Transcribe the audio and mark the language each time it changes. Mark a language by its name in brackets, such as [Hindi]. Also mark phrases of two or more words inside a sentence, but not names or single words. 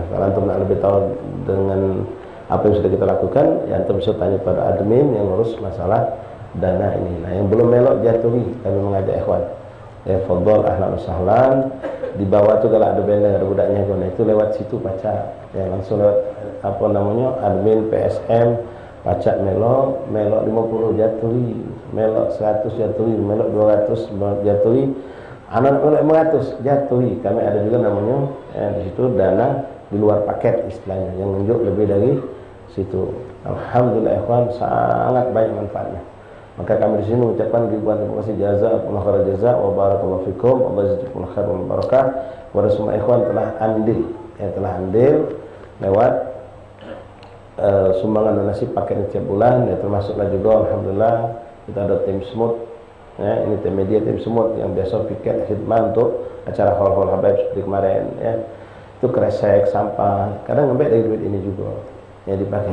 [Indonesian] Kalau antum nak lebih tahu dengan apa yang sudah kita lakukan, ya antum bisa tanya pada admin yang ngurus masalah dana ini. Nah, yang belum melok jatuhi, kami mengajak ikhwan. Ya, fadhol, [Arabic] ahlan wa sahlan. [Indonesian] Di bawah tu kalau ada banner, ada budaknya, itu lewat situ baca. Ya, langsung lewat apa namanya, admin PSM, pacak melok 50 jatuhi, melok 100 jatuhi, melok 200 jatuhi, anak melok 500 jatuhi. Kami ada juga namanya di situ dana di luar paket istilahnya, yang menunjuk lebih dari situ. Alhamdulillah ikhwan, sangat banyak manfaatnya. Maka kami di sini mengucapkan ribuan terima kasih, [Arabic] جزاكم الله خيرا جزاء وبارك الله فيكم، الله جزاكم الله خيرا وبركة. [Indonesian] Kepada semua ikhwan telah andil lewat sumbangan donasi paket tiap bulan, ya, termasuklah juga alhamdulillah kita ada tim smooth, ya, ini tim media, tim smooth yang biasa piket khidmat untuk acara hall-hall habaib seperti kemarin, ya, itu kresek, sampah, kadang ngambil dari duit ini juga ya dipakai.